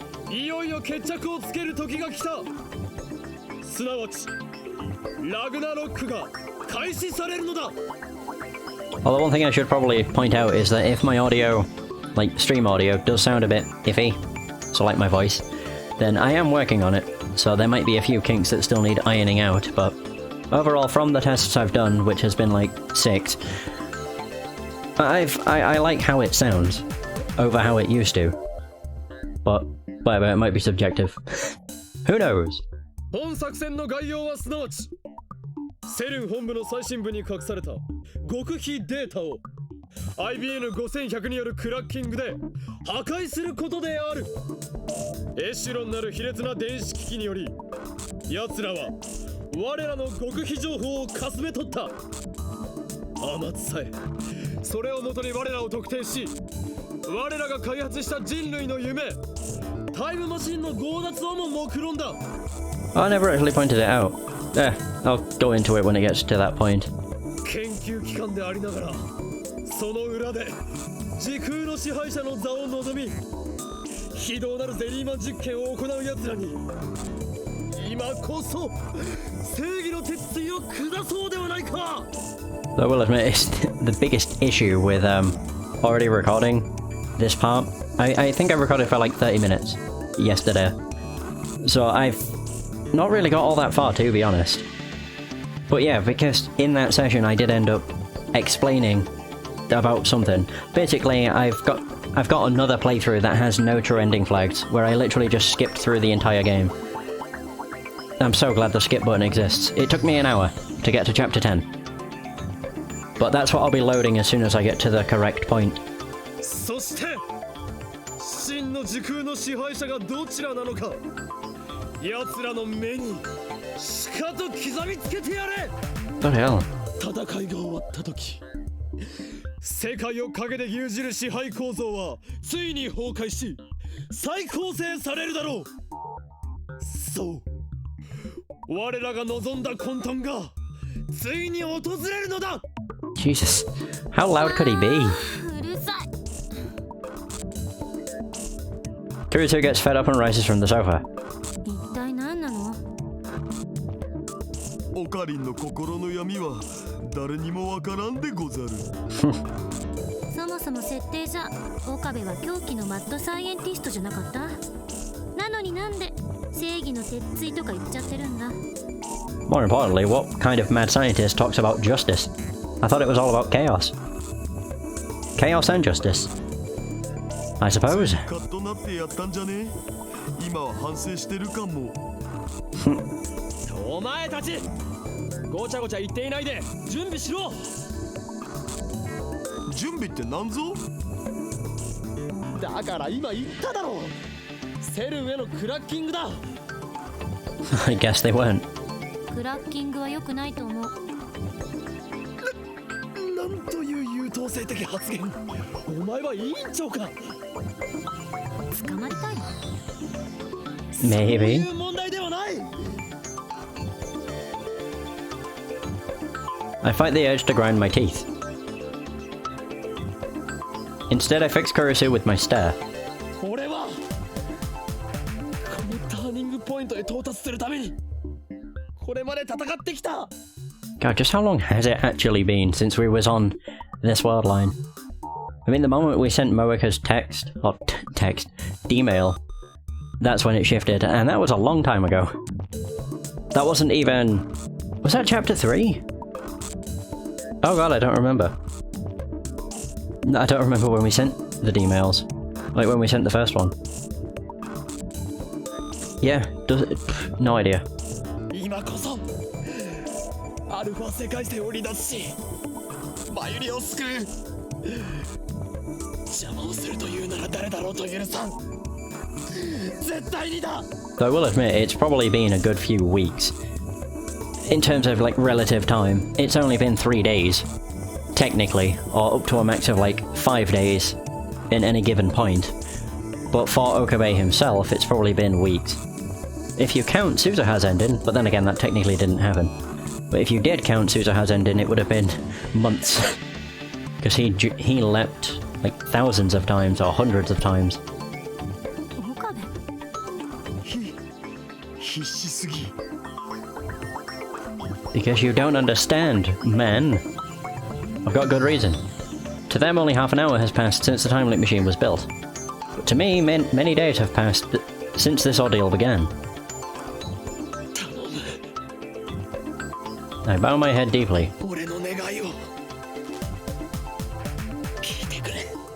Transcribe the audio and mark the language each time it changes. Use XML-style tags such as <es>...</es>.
<ja>いよいよ決着をつける時が来た。すなわちラグナロックが開始されるのだ。</ja> <en>Well, the one thing I should probably point out is that if my audio, like stream audio, does sound a bit iffy, so like my voice, then I am working on it, so there might be a few kinks that still need ironing out, but overall from the tests I've done, which has been like 6, I like how it sounds over how it used to, but whatever, it might be subjective. Who knows?</en> <ja>本作戦の概要はすなわちセルン本部の最新部に隠された極秘データを IBN5100 によるクラッキングで破壊することである。エシュロンなる卑劣な電子機器により奴らは我らの極秘情報をかすめ取った。天津さえそれをもとに我らを特定し我らが開発した人類の夢タイムマシンの強奪をも目論んだ。</ja> <en>I never actually pointed it out. I'll go into it when it gets to that point.</en> <ja>研究機関でありながらその裏で時空の支配者の座を望み非道なるゼリーマン実験を行う奴らに今こそ正義の鉄槌を下そうではないか。</ja> <en>I will admit, it's the biggest issue with already recording this part. I think I recorded for like 30 minutes yesterday, So I've not really got all that far, to be honest. But yeah, because in that session I did end up explaining about something. Basically, I've got another playthrough that has no true ending flags, where I literally just skipped through the entire game. I'm so glad the skip button exists. It took me an hour to get to chapter 10. But that's what I'll be loading as soon as I get to the correct point.</en> <ja>そして真の時空の支配者がどちらなのか、奴らの目にしかと刻みつけてやれ。</ja> <en>What the hell?</en> <ja>戦いが終わった時、世界を陰で牛耳る支配構造はついに崩壊し再構成されるだろう。そう、我らが望んだ混沌がついに訪れるのだ。</ja> <en>Jesus, how loud could he be? Kurusu gets fed up and rises from the sofa.</en> <ja>一体何なの？オカリンの心の闇は誰にもわからんでござる。そもそも設定じゃ岡部は狂気のマッドサイエンティストじゃなかった？なのになんで正義の鉄槌とか言っちゃってるんだ？</ja> <en>More importantly, what kind of mad scientist talks about justice? I thought it was all about chaos. Chaos and justice. I suppose.</en> <ja>カッとなってやったんじゃね？今は反省してるかも。お前たち、ごちゃごちゃ言っていないで準備しろ。準備って何ぞ？だから今言っただろう。セルンへのクラッキングだ。</ja> <en>I guess they weren't.</en> <ja>クラッキングは良くないと思う。なんという優等生的発言。お前は委員長か。捕まりたいの？</ja> <en>Maybe.</en> <ja>そういう問題ではない。</ja> <en>I fight the urge to grind my teeth. Instead, I fix Kurusu with my stare.</en> <ja>俺はこのターニングポイントへ到達するためにこれまで戦ってきた。</ja> <en>God, just how long has it actually been since we was on this world line? I mean, the moment we sent Moeka's text, or D-mail, that's when it shifted, and that was a long time ago. That wasn't even... Was that chapter 3? Oh god, I don't remember. I don't remember when we sent the D-mails. Like when we sent the first one. Yeah, does it... no idea.</en> <ja>今こそアルファ世界線を離脱しマユリを救う。邪魔をするというなら誰だろうと許さん。絶対にだ。</ja> <en>Though I will admit, it's probably been a good few weeks. In terms of, like, relative time, it's only been 3 days. Technically, or up to a max of, like, 5 days in any given point. But for Okabe himself, it's probably been weeks. If you count Suzuha's ending, but then again that technically didn't happen. But if you did count Suzuha's ending, it would have been months. Because he leapt, like, thousands of times, or hundreds of times.</en> <ja>岡部。必死すぎ。</ja> <en>Because you don't understand, men. I've got good reason. To them, only half an hour has passed since the time leap machine was built. But to me, many days have passed since this ordeal began. I bow my head deeply.</en> <ja>俺の願いを聞いてくれ。</ja>